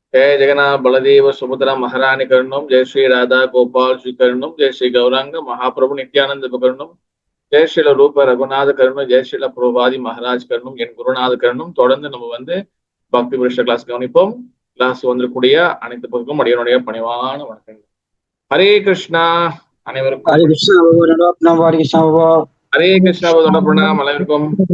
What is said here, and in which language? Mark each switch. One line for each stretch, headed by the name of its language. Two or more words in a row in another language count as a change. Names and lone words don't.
Sanskrit: जय जगन्नाथ बलदेव सुभद्रा महारानी करुणम जय श्री राधा गोपाल श्री करुणम जय श्री गौरांग महाप्रभु नित्यानंद करुणम जय श्रीல रूप रघुनाथ करुणम् जय श्रील प्रभाति महाराज करुणम् என் குருநாத கருணும்.
Tamil: தொடர்ந்து நம்ம பக்தி விருஷ கிளாஸ் கவனிப்போம். கிளாஸ் வந்திருக்கூடிய அனைத்து பக்கம் அடியனுடைய பணிவான வணக்கங்கள்.
Sanskrit: हरे कृष्णा.
Tamil: அனைவருக்கும்
Sanskrit: हरे कृष्णा. हरे कृष्णा प्रणाम
Tamil: அனைவருக்கும்.